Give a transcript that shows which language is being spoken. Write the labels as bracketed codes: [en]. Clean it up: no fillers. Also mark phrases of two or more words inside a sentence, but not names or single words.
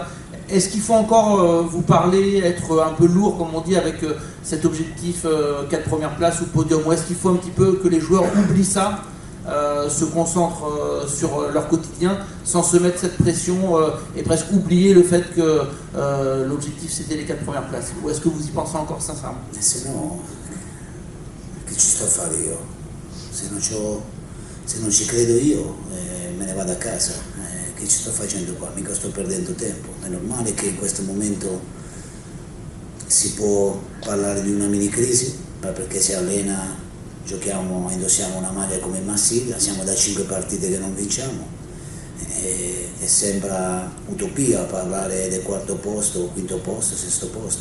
[fr] Est-ce qu'il faut encore vous parler, être un peu lourd, comme on dit, avec cet objectif 4 premières places ou podium? Ou est-ce qu'il faut un petit peu que les joueurs oublient ça, se concentrent sur leur quotidien, sans se mettre cette pression et presque oublier le fait que l'objectif c'était les 4 premières places? Ou est-ce que vous y pensez encore sincèrement? [it] Se no, che ci sto a fare io? Se se non ci credo io me ne vado a casa, che ci sto facendo qua? Mica sto perdendo tempo. È normale che in questo momento si può parlare di una mini crisi, ma perché si allena, giochiamo, indossiamo una maglia come Marsiglia, siamo da 5 partite che non vinciamo e sembra utopia parlare del quarto posto, quinto posto, sesto posto.